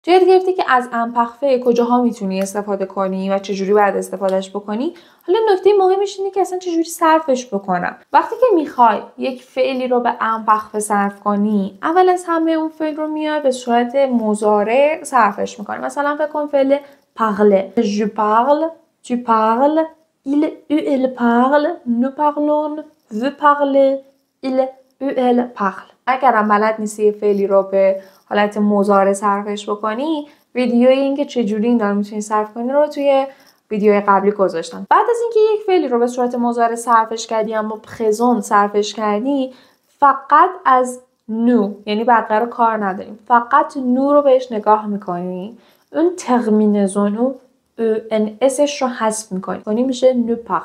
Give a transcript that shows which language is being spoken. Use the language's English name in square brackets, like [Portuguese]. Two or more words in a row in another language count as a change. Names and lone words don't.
[Persian] تو یاد گرفتی که از امپخفه کجاها میتونی استفاده کنی و چجوری باید استفادهش بکنی. حالا نکته مهمش اینه که اصلا چجوری صرفش بکنم. وقتی که میخوای یک فعلی رو به امپخفه صرف کنی، اول از همه اون فعل رو میای به صورت مضارع صرفش میکنی. مثلا فکر کن فعل parler. [French] Je parle, tu parles, elle parle, nous parlons, vous parlez, elle parle. [Persian] اگرم بلد نیستی یه فعلی رو به حالت مضارع صرفش بکنی، ویدیوی این که چجوری این رو میتونی صرف کنی رو توی ویدیوی قبلی گذاشتم. بعد از اینکه یک فعلی رو به صورت مضارع صرفش کردی اما پرزون صرفش کردی، فقط از نو، یعنی بقیه رو کار نداریم، فقط نو رو بهش نگاه میکنی، اون ترمینزون و ان اسش رو حذف میکنی، یعنی میشه [French] nous parl.